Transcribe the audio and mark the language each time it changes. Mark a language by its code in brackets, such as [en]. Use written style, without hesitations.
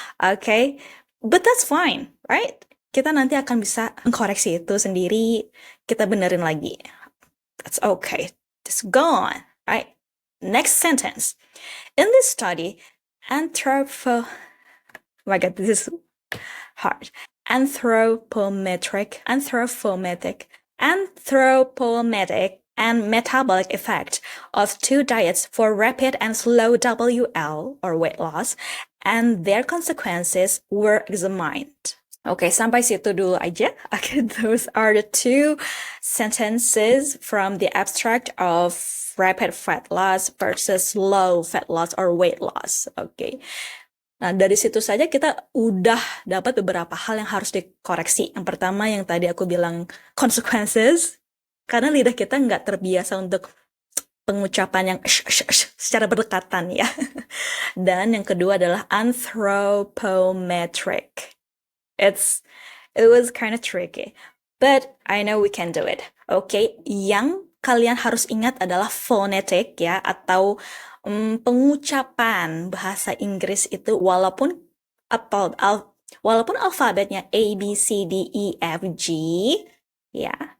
[en] Okay, but that's fine, right? [id] Kita nanti akan bisa mengkoreksi itu sendiri, kita benerin lagi. [en] That's okay. Just go on, right? Next sentence. In this study, oh my God, this is hard. Anthropometric and metabolic effect of 2 diets for rapid and slow WL, or weight loss, and their consequences were examined. Okay, [id] sampai situ dulu aja. [en] Okay, those are the 2 sentences from the abstract of rapid fat loss versus low fat loss or weight loss. Okay. [id] Nah, dari situ saja kita udah dapat beberapa hal yang harus dikoreksi. Yang pertama yang tadi aku bilang consequences, karena lidah kita nggak terbiasa untuk pengucapan yang secara berdekatan, ya. Dan yang kedua adalah anthropometric. [en] It was kind of tricky, but I know we can do it. Okay, yang [id] kalian harus ingat adalah phonetic ya, atau pengucapan bahasa Inggris itu walaupun alfabetnya A, B, C, D, E, F, G ya.